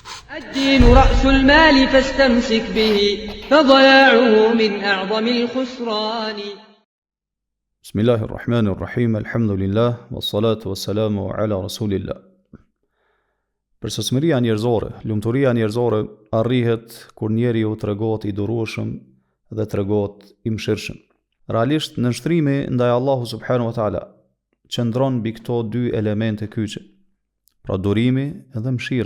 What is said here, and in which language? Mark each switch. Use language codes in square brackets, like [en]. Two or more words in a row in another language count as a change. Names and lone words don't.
[ar] الدين رأس المال فاستمسك به فضياعه من أعظم الخسران. بسم الله الرحمن الرحيم الحمد لله والصلاة والسلام على رسول الله. [sq] Përsosmëria njerëzore, lumturia njerëzore arrihet kur njeriu tregohet i durueshëm dhe tregohet i mëshirshëm. Realisht nënshtrimi ndaj Allahut [ar] سبحانه وتعالى [sq] qëndron mbi këto dy elemente kyçe, pra durimi dhe mëshira.